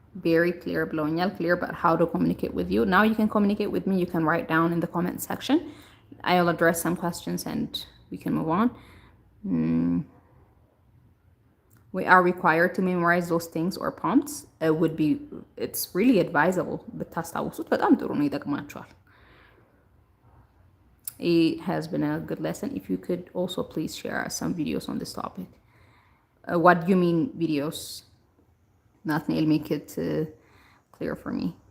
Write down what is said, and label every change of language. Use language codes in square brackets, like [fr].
[en] Very clear blowኛል, clear about how to communicate with you. Now you can communicate with me. You can write down in the comment section. I'll address some questions and we can move on. We are required to memorize those things or prompts. It's really advisable. [am] ብታስታውሱት በጣም ጥሩ ነው፣ ይጠቅማችኋል. [en] It has been a good lesson. If you could also please share some videos on this topic. What do you mean videos? Nathaniel, make it clear for me.